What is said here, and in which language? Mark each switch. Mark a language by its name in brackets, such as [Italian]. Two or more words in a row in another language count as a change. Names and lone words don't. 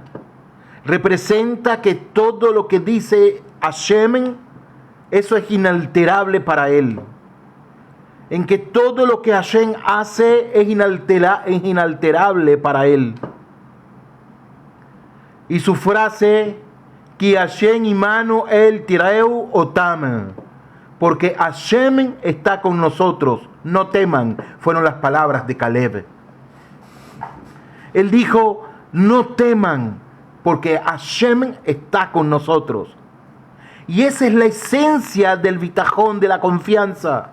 [Spanish] Representa que todo lo que dice Hashem, eso es inalterable para él. En que todo lo que Hashem hace es inalterable para él. Y su frase, [Hebrew] כי השם עמנו אל תיראו אותם, [Spanish] porque Hashem está con nosotros, no teman, fueron las palabras de Caleb. Él dijo, no teman, porque Hashem está con nosotros. Y esa es la esencia del bitajón, de la confianza.